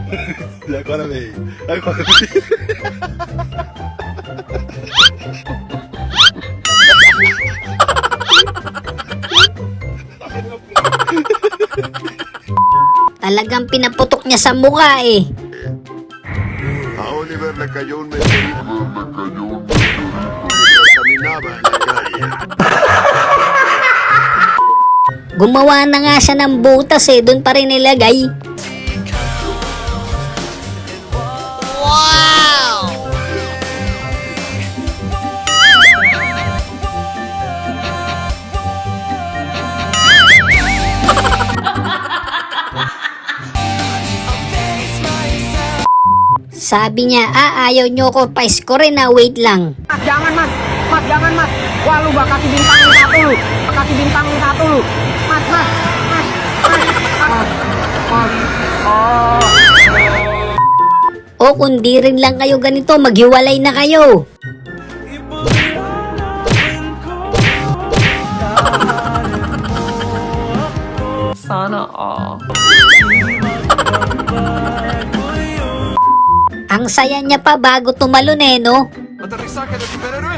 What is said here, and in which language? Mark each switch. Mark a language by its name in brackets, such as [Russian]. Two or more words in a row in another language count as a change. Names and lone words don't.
[Filipino] Talagang pinaputok niya sa mukha eh. [Spanish] A Oliver le cayó un meteorito. Caminaba en la calle. [Filipino] Gumawa na nga siya ng butas eh, doon pa rin nilagay. Wow! Sabi niya, ayaw nyo ko pa-score na, wait lang. [Indonesian] Jangan mas, jangan mas. Wah lu gak kasih bintang satu lu. Kasih bintang satu lu. Mas. [Filipino] O kung di rin lang kayo ganito, maghiwalay na kayo. Sana all. Ang saya niya pa bago tumalon eh, no? [Spanish] Aterrizaje de superhéroe.